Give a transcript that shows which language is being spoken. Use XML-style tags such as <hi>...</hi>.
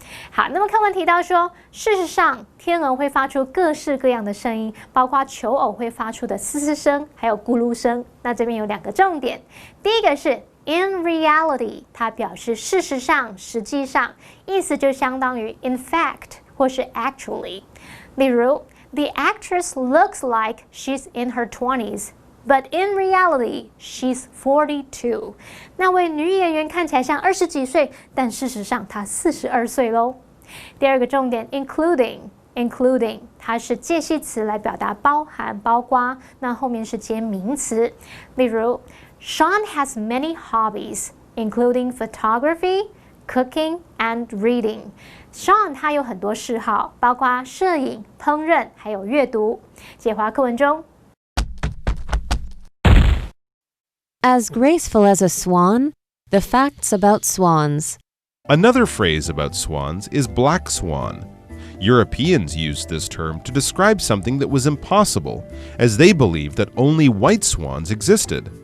<zh>好，那么课文提到说，事实上天鹅会发出各式各样的声音，包括求偶会发出的嘶嘶声，还有咕噜声。那这边有2个重点，第一个是In reality， 它表示事实上、实际上，意思就相当于 in fact 或是 actually。例如</zh> <en>，The actress looks like she's in her 20s, but in reality she's 42。</en> <zh>那位女演员看起来像20几岁，但事实上她42岁喽。第2个重点 including 它是介系词来表达包含、包括，那后面是接名词。例如</zh> <en>Sean has many hobbies, including photography, cooking, and reading.</en> <zh>Sean 他有很多嗜好，包括摄影、烹饪，还有阅读。解华课文中</zh> <en>As graceful as a swan, the facts about swans. Another phrase about swans is black swan. Europeans used this term to describe something that was impossible, as they believed that only white swans existed.</en>